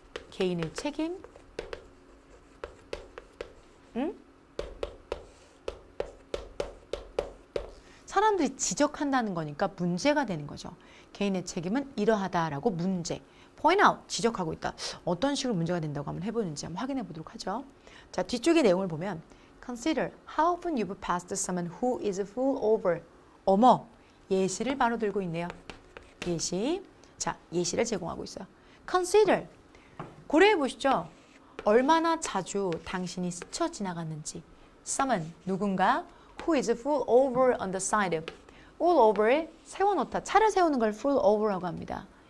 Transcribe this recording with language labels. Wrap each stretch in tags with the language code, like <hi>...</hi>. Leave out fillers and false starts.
<ko>개인의 책임, 사람들이 지적한다는 거니까 문제가 되는 거죠. 개인의 책임은 이러하다라고 문제.</ko> <en>point out,</en> <ko>지적하고 있다. 어떤 식으로 문제가 된다고 한번 해보는지 한번 확인해 보도록 하죠.</ko> <en>자,</en> <ko>뒤쪽의 내용을 보면</ko> <en>Consider how often you've passed someone who is full over.</en> <ko>어머, 예시를 바로 들고 있네요. 예시. 자, 예시를 제공하고 있어요. Consider. 고려해 보시죠. 얼마나 자주 당신이 스쳐 지나갔는지.</ko> <en>Someone,</en> <ko>누군가</ko> <en>who is full over on the side.</en> <ko>All over에 세워놓다. 차를 세우는 걸</ko> <en>full over</en> <ko>라고 합니다.</ko>